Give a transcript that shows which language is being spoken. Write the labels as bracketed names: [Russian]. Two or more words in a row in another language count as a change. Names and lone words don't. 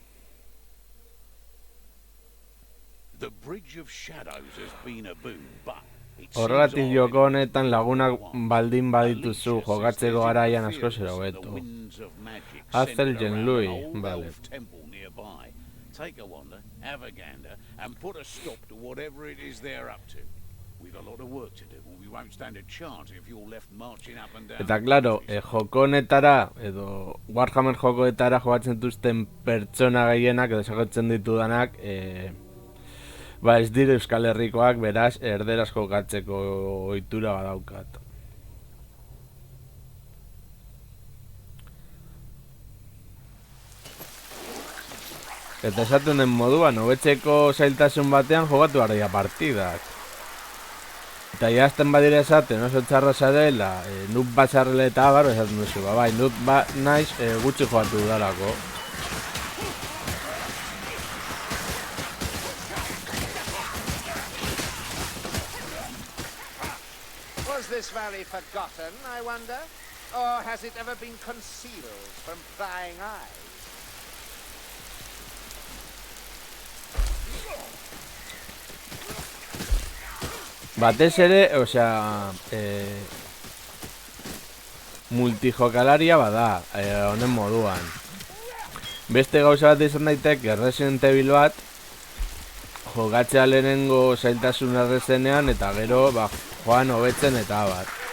[English] The Bridge of Shadows has been a boon, but [Basque] Horregatik joko honetan lagunak baldin badituzu jokatzeko garaian asko zera hobeto. Hazel Jenlui, vale. [English] Take a wander, have a gander, and put a stop to whatever it is they're up to. We've a lot of work to do, and we won't stand a chance if you're left marching up and down. [Basque] Eta claro, joko honetara, edo Warhammer jokoetara jokatzen duzten pertsona gehienak, edo esakotzen ditudanak, ba ez dire Euskal Herrikoak, beraz, erderaz jokatzeko ohitura badaukat. Eta esaten den moduan, hobetzeko zailtasun batean jogatu ardia partidak. Eta jazten badire esaten oso txarra zarela, noob bat zarrela eta abar, esaten duzu, bai, noob bat naiz gutxi jogatu dudalako. [English] Was this valley forgotten, I wonder? Or has it ever been concealed from prying eyes? [Basque] Batez ere, osea, multijokalaria bada, honen moduan. Beste gauza bat izan daiteke Resident Evil bat, jokatzea lehenengo zailtasun errezenean, eta gero, ba, joan hobetzen eta abar.